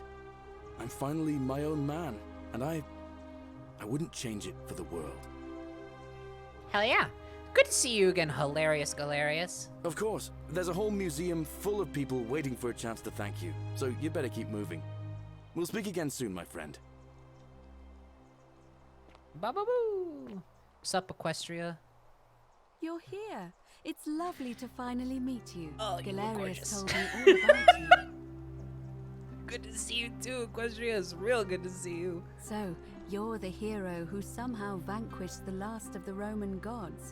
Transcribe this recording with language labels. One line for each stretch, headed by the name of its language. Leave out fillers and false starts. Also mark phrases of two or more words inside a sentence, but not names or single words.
English: I'm finally my own man, and I wouldn't change it for the world. Hell yeah. Good to see you again, hilarious Galerius. Of course, there's a whole museum full of people waiting for a chance to thank you, so you better keep moving. We'll speak again soon, my friend. Ba-ba-boo. What's up, Equestria? You're here. It's lovely to finally meet you. Oh, you look Galerius gorgeous. told me all about you. Good to see you too, Equestria. It's real good to see you. So, you're the hero who somehow vanquished the last of the Roman gods.